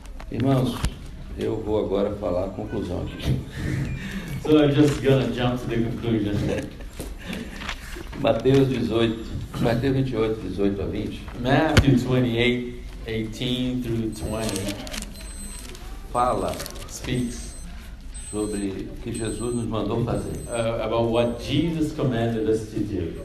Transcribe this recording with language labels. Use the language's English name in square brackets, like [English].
[Portuguese] Irmãos, eu vou agora falar a conclusão aqui. [English] So I'm just gonna jump to the conclusion. [Portuguese] Mateus 28, 18 a 20, [English] Matthew 28, 18 through 20 [Portuguese] fala [English] speaks [Portuguese] sobre o que Jesus nos mandou fazer. [English] about what Jesus commanded us to do.